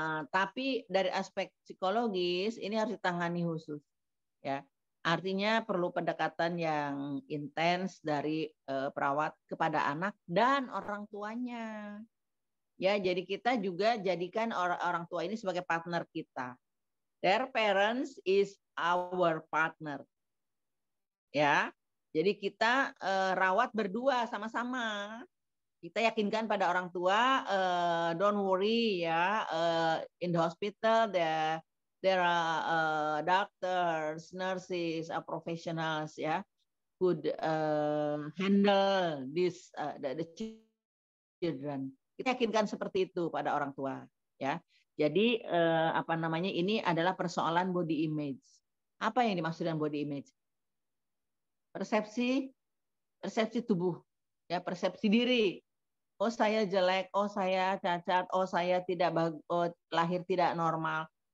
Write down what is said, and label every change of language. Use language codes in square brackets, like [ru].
[id] Tapi dari aspek psikologis ini harus ditangani khusus ya. Artinya perlu pendekatan yang intens dari perawat kepada anak dan orang tuanya. Ya, jadi kita juga jadikan orang tua ini sebagai partner kita. [en] Their parents is our partner. [id] Ya, jadi kita rawat berdua sama-sama. Kita yakinkan pada orang tua, [en] don't worry ya, in the hospital there are doctors, nurses, professionals ya, could handle this the children. [id] Kita yakinkan seperti itu pada orang tua ya. Jadi ini adalah persoalan body image. Apa yang dimaksud dengan body image? Persepsi tubuh ya, persepsi diri. Oh, saya jelek, oh saya cacat, oh saya lahir tidak normal.